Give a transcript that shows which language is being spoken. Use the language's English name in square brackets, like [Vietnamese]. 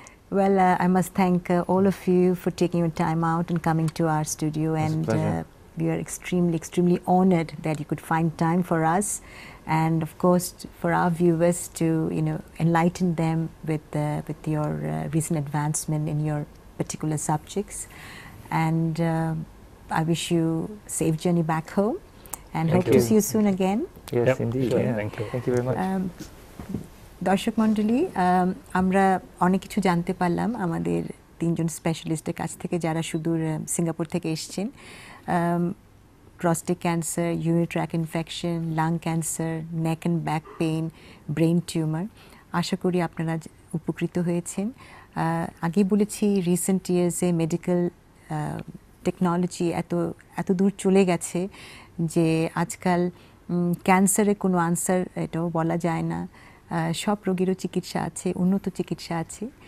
[English] Well, I must thank all of you for taking your time out and coming to our studio, and we are extremely honored that you could find time for us, and of course for our viewers to enlighten them with your recent advancement in your particular subjects. And I wish you a safe journey back home, and hope to see you soon again. Yes, indeed. Sure. Yeah. Thank you very much. [Bangla] দর্শক মণ্ডলী, আমরা অনেক কিছু জানতে পারলাম আমাদের তিনজন স্পেশালিস্টের কাছ থেকে যারা সুদূর সিঙ্গাপুর থেকে এসেছেন। [English] prostate cancer, urinary tract infection, lung cancer, neck and back pain, brain tumor. [Bangla] আশা করি আপনারা উপকৃত হয়েছেন। আগেই বলেছি রিসেন্ট ইয়ার্সে মেডিকেল টেকনোলজি এত দূর চলে গেছে যে আজকাল ক্যান্সারের কোনো আনসার এটাও বলা যায় না। সব রোগেরও চিকিৎসা আছে, উন্নত চিকিৎসা আছে।